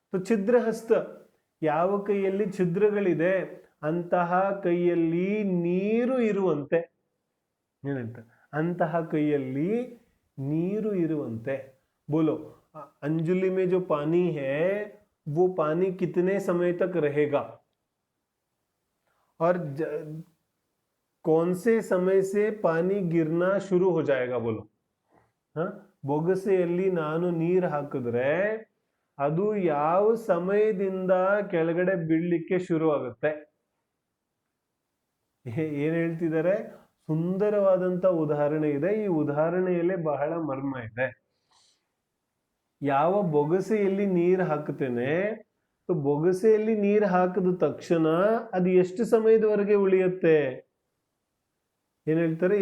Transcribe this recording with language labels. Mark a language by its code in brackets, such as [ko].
[kn] ಛಿದ್ರ ಹಸ್ತ, ಯಾವ ಕೈಯಲ್ಲಿ ಛಿದ್ರಗಳಿದೆ ಅಂತಹ ಕೈಯಲ್ಲಿ ನೀರು ಇರುವಂತೆ, ಏನಂತ, ಅಂತಹ ಕೈಯಲ್ಲಿ ನೀರು ಇರುವಂತೆ. [hi] बोलो अंजुली में जो पानी है वो पानी कितने समय तक रहेगा और कौन से समय से पानी गिरना शुरू हो जाएगा? बोलो. [kn] ಬೊಗಸೆಯಲ್ಲಿ ನಾನು ನೀರು ಹಾಕಿದ್ರೆ ಅದು ಯಾವ ಸಮಯದಿಂದ ಕೆಳಗಡೆ ಬೀಳ್ಲಿಕ್ಕೆ ಶುರು ಆಗುತ್ತೆ? ಏನ್ ಹೇಳ್ತಿದ್ದಾರೆ? ಸುಂದರವಾದಂತ ಉದಾಹರಣೆ ಇದೆ. ಈ ಉದಾಹರಣೆಯಲ್ಲೇ ಬಹಳ ಮರ್ಮ ಇದೆ. ಯಾವ ಬೊಗಸೆಯಲ್ಲಿ ನೀರು ಹಾಕ್ತೇನೆ, ಬೊಗಸೆಯಲ್ಲಿ ನೀರು ಹಾಕಿದ ತಕ್ಷಣ ಅದು ಎಷ್ಟು ಸಮಯದವರೆಗೆ ಉಳಿಯುತ್ತೆ? ಏನ್ ಹೇಳ್ತಾರೆ?